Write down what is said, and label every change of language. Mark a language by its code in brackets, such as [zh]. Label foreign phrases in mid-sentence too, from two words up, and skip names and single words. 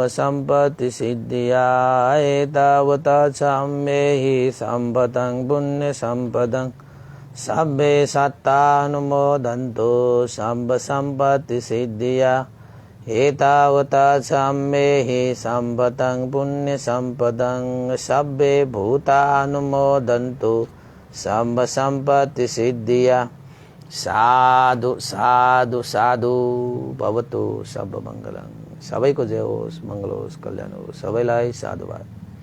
[pi] सम्पत्ति सिद्धिया, एतावता सम्मेहि सम्पतं पुण्यसम्पदं, सब्बे सत्तानुमोदन्तु सर्व सम्पत्ति सिद्धिया, एतावता सम्मेहि सम्पतं पुण्यसम्पदं, सब्बे भूतानुमोदन्तु सर्व सम्पत्ति सिद्धिया। साधु साधु साधु भवतु सब मङ्गलम्। [ne] सबैको जय होस्, मङ्गल होस्, कल्याण होस्। सबैलाई साधुवाद।